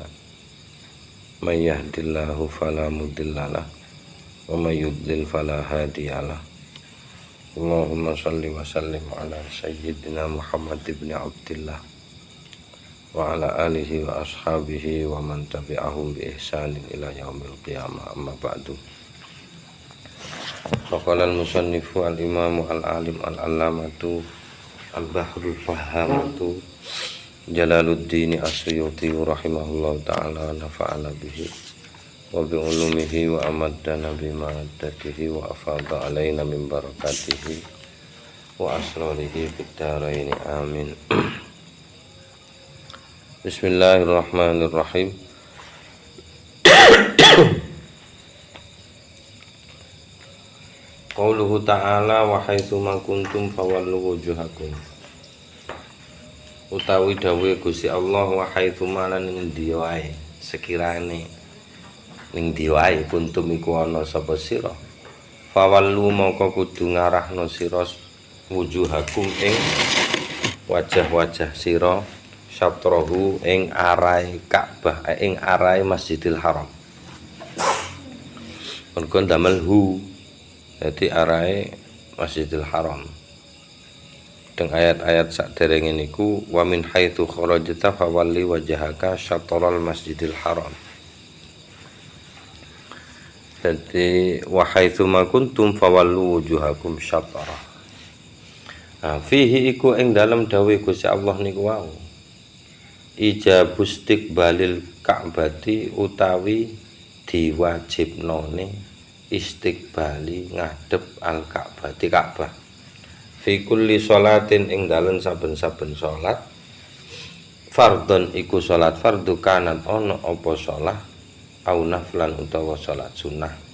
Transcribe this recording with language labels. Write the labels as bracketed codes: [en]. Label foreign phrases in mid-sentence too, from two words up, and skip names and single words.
[ar] من يهده الله فلا مضل له ومن يضلل فلا هادي له. اللهم صل وسلم على سيدنا محمد بن عبد الله وعلى آله وأصحابه ومن تبعهم بإحسان إلى يوم القيامة. أما بعد. فقال المصنف الإمام العالم العلامة البحر الفهامة جلال الدين السيوطي رحمه الله تعالى نفعنا به وبعلومه وأمدنا بمدده وأفاض علينا من بركاته وأسراره في الدارين آمين. بسم الله الرحمن الرحيم. قوله تعالى وحيث ما كنتم فولوا وجوهكم. [jv] Utawi dawuhe Gusti Allah, [ar] وحيث ما [jv] lan endi wae sekirane ning ndi wae kuntum iku ana sapa sira, fawallu mongko kudu ngarahno sira wujuhakum ing wajah-wajah sira syatrahu ing arahe Ka'bah, ing arahe Masjidil Haram. Mergo damel hu, jadi arahe Masjidil Haram. [id] Dengan ayat-ayat [jv] saderenge niku, [ar] ومن حيث خرجت فول وجهك شطر المسجد الحرام. Jadi وحيث ما كنتم فولوا وجوهكم شطر. [jv] Fihi iku ing dalem dawuh Gusti Allah niku wau, [ar] إيجاب استقبال الكعبة [jv] utawi diwajibnone istiqbali ngadep al-Ka'bah, di Ka'bah. [ar] في كل صلاة [jv] ing dalem saben-saben salat, fardhon iku salat fardu kanat ana apa salat [ar] أو نفلا [jv] utawa salat sunah.